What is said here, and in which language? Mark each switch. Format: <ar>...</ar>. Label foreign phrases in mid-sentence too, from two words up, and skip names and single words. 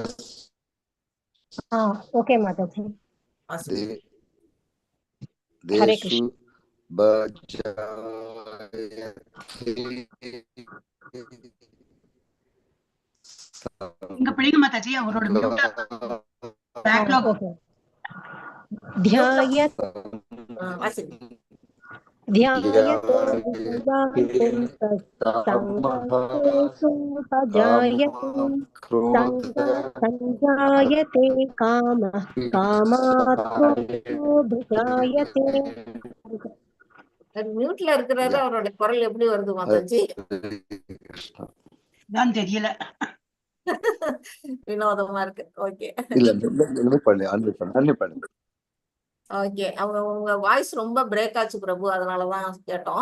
<ta>ஓகே மாதாஜி. வாசிக்கிறீங்க. ஹரே தேஷு கிருஷ்ணா. இங்க பிடிங்க மாதாஜி, அவரோட</ta> <en>mute backlog.</en> <ta>ஓகே.</ta> <sa>ध्यायत्</sa> <ta>வாசிக்கிறீங்க.</ta> <sa>ध्यायतो विद्वांसं तत्सङ्गेषु सजायते सञ्जायते कामः कामात् क्रोधो</sa> <ta>மியூட்ல இருக்கிறாரு, அவரோட குரல் எப்படி வருது மாதாஜி? தான் தெரியல. வினோதமா இருக்கு. ஓகே ஓகே, அவங்க உங்க வாய்ஸ் ரொம்ப பிரேக் ஆச்சு பிரபு, அதனாலதான் கேட்டோம்.</ta>